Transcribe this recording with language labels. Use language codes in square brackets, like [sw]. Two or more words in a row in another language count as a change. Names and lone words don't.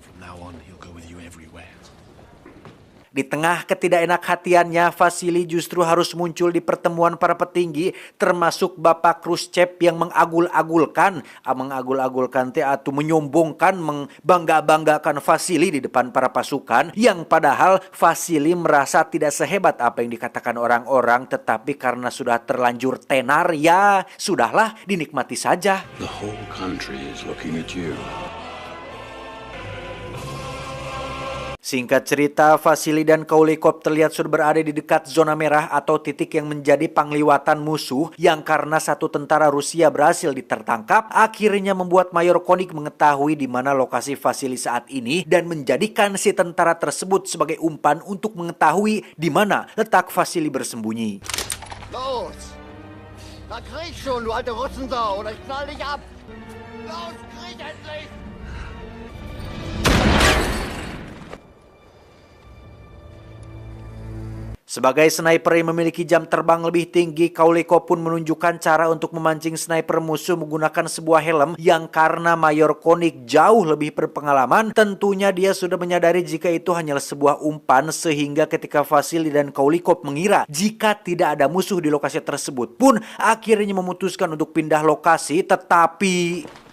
[id] Di tengah ketidakenakhatiannya, Vasily justru harus muncul di pertemuan para petinggi, termasuk Bapak Khrushchev yang mengagul-agulkan atau menyombongkan, membangga-banggakan Vasily di depan para pasukan, yang padahal Vasily merasa tidak sehebat apa yang dikatakan orang-orang, tetapi karena sudah terlanjur tenar, ya sudahlah, dinikmati saja. [en] The whole country is looking at you. [id] Singkat cerita, Vasily dan Kaulikov terlihat sudah berada di dekat zona merah atau titik yang menjadi pangliwatan musuh, yang karena satu tentara Rusia berhasil ditertangkap, akhirnya membuat Mayor Koenig mengetahui di mana lokasi Vasily saat ini dan menjadikan si tentara tersebut sebagai umpan untuk mengetahui di mana letak Vasily bersembunyi. [de] Los! Da krieg schon, du alte Russensau, oder ich knall dich ab! Los, krieg endlich! [id] Sebagai sniper yang memiliki jam terbang lebih tinggi, Kaulikov pun menunjukkan cara untuk memancing sniper musuh menggunakan sebuah helm, yang karena Mayor Koenig jauh lebih berpengalaman, tentunya dia sudah menyadari jika itu hanyalah sebuah umpan, sehingga ketika Vasily dan Kaulikov mengira jika tidak ada musuh di lokasi tersebut pun akhirnya memutuskan untuk pindah lokasi, tetapi